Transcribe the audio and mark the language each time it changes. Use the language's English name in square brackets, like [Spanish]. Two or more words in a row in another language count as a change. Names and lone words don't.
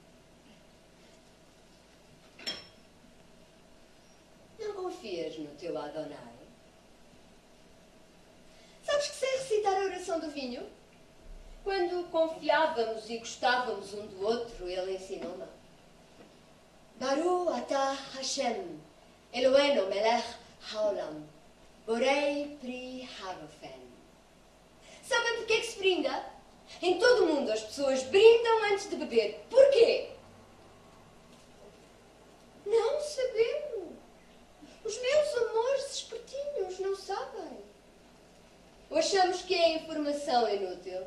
[Portuguese] Não confias no teu Adonai? Sabes que sei recitar a oração do vinho? Quando confiávamos e gostávamos um do outro, ele ensinou-me. [Hebrew] ברוך אתה השם אלהינו מלך העולם בורא פרי הרופן. [Portuguese] Sabem porquê que se brinda? Em todo o mundo as pessoas brindam antes de beber. Porquê? Não sabemos. Os meus amores espertinhos não sabem. Ou achamos que é informação inútil?